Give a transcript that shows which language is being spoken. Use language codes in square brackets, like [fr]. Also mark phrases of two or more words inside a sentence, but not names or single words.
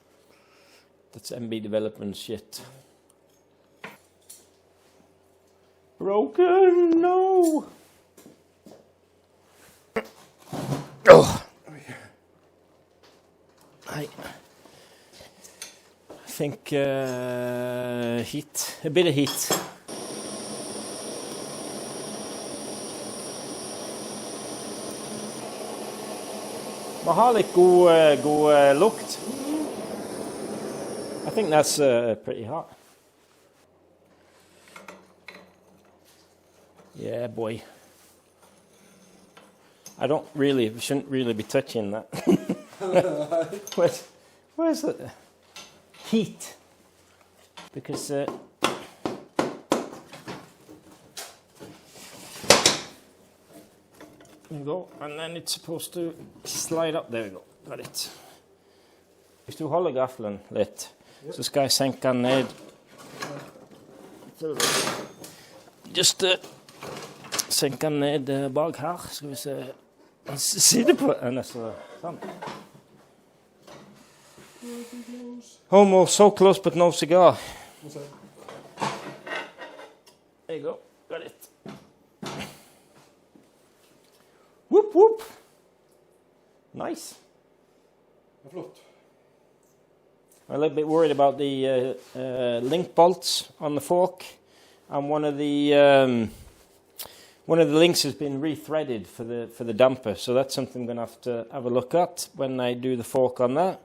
[en] That's MB development shit. Broken, no! Oh! I think heat, a bit of heat. [no] Man har litt god lukt. [en] I think that's pretty hot. Yeah, boy. We shouldn't really be touching that. Where's the heat? Because there you go, and then it's supposed to slide up. There we go, got it. [no] Hvis du holder gaffelen litt, så skal jeg senke den ned. Just senke den ned bak her, skal vi se. Sitte på den, sånn. [en] Almost so close, but no cigar. There you go, got it. Whoop, whoop. Nice. I'm a little bit worried about the link bolts on the fork, and one of the links has been rethreaded for the damper, so that's something I'm going to have a look at when I do the fork on that.